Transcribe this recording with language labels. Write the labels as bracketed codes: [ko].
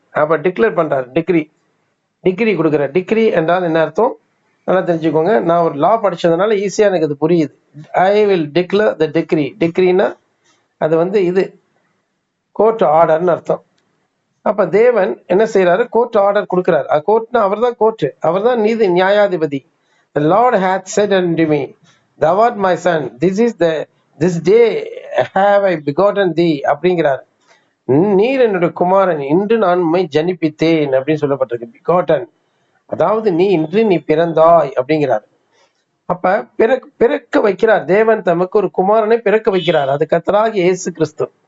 [ta] அப்ப டிக்ளேர் பண்றாரு, degree, degree கொடுக்குற. டிகிரி என்றால் என்ன அர்த்தம் நல்லா தெரிஞ்சுக்கோங்க. நான் ஒரு லா படிச்சதுனால ஈஸியா எனக்கு அது புரியுது. [en] I will declare the decree. [ta] டிக்ரினா அது இது கோர்ட் ஆர்டர்னு அர்த்தம். அப்ப தேவன் என்ன செய்யறாரு? கோர்ட் ஆர்டர் கொடுக்கிறார். கோர்ட்னா அவர் தான் கோர்ட், அவர் தான் நீதி நியாயாதிபதி. [en] The Lord hath said unto me, thou art my son, this day have I begotten thee [ta] அப்படிங்கிறார். நீர் என்னுடைய குமாரன், இன்று நான் உம்மை ஜனிப்பித்தேன் அப்படின்னு சொல்லப்பட்டிருக்கு. பிகாட்டன், அதாவது நீ பிறந்தாய் அப்படிங்கிறார். அப்ப பிறக்க வைக்கிறார் தேவன், தமக்கு ஒரு குமாரனை பிறக்க வைக்கிறார். அது கர்த்தராகிய இயேசு கிறிஸ்து.